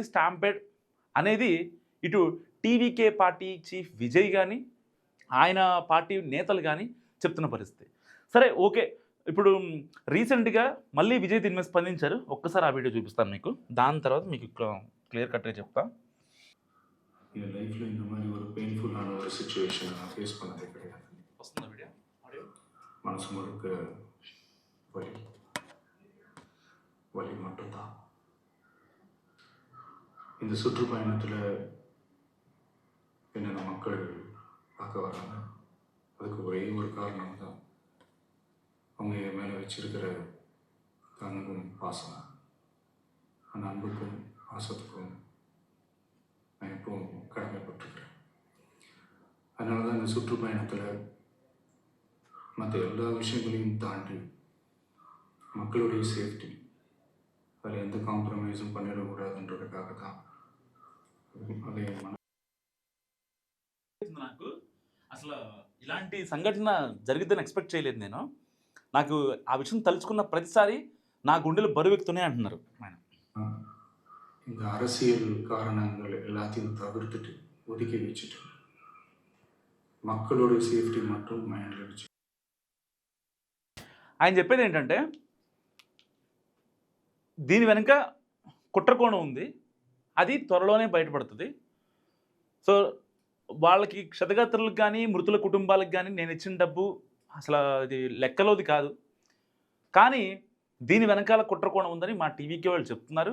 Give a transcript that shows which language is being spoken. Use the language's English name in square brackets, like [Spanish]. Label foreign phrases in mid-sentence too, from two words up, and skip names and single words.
[Telugu] స్టాంపేడ్ అనేది ఇటు టీవీకే [English] party chief [Telugu] విజయ్ కానీ, ఆయన పార్టీ నేతలు కానీ చెప్తున్న పరిస్థితి. సరే, ఓకే. ఇప్పుడు రీసెంట్గా మళ్ళీ విజయ్ దీని మీద స్పందించారు. ఒక్కసారి ఆ వీడియో చూపిస్తాను మీకు, దాని తర్వాత మీకు [English] clear cut [Telugu] చెప్తా. [Tamil] என் லைஃப்பில் இந்த மாதிரி ஒரு பெயின்ஃபுல்லான ஒரு சுச்சுவேஷனை நான் ஃபேஸ் பண்ணதே கிடையாது. [Telugu] వస్తుందా వీడియో ఆడియో? [Tamil] மனசு முழுக்க வலி வலி மட்டும்தான். இந்த சுற்றுப்பயணத்தில் என்னென்ன மக்கள் பார்க்க வராங்க, அதுக்கு ஒரே ஒரு காரணம் தான், அவங்க என் மேலே வச்சிருக்கிற அன்பும் பாசம். அந்த அன்புக்கும் பாசத்துக்கும் நான் எப்பவும் கடமைப்பட்டிருக்கிறேன். அதனால தான் இந்த சுற்றுப்பயணத்தில் மற்ற எல்லா விஷயங்களையும் தாண்டி மக்களுடைய சேஃப்டி அதில் எந்த காம்ப்ரமைஸும் பண்ணிடக்கூடாதுன்றதுக்காக தான் அதை என் [Telugu] నాకు అసలు ఇలాంటి సంఘటన జరిగిద్దని ఎక్స్పెక్ట్ చేయలేదు నేను. నాకు ఆ విషయం తలుచుకున్న ప్రతిసారి నా గుండెలు బరువెక్కుతూనే అంటున్నారు ఆయన. [Tamil] இந்த அரசியல் காரணங்கள் எல்லாத்தையும் தவிர்த்துட்டு ஒதுக்கி வச்சுட்டு மக்களோட சேஃப்டி மட்டும் மைண்டில் வச்சு [Telugu] ఆయన చెప్పేది ఏంటంటే దీని వెనుక కుట్రకోణం ఉంది, అది త్వరలోనే బయటపడుతుంది. సో వాళ్ళకి క్షతగాత్రులకు కానీ మృతుల కుటుంబాలకు కానీ నేను ఇచ్చిన డబ్బు అసలు అది లెక్కలోది కాదు, కానీ దీని వెనకాల కుట్రకోణం ఉందని మా టీవీకి వాళ్ళు చెప్తున్నారు.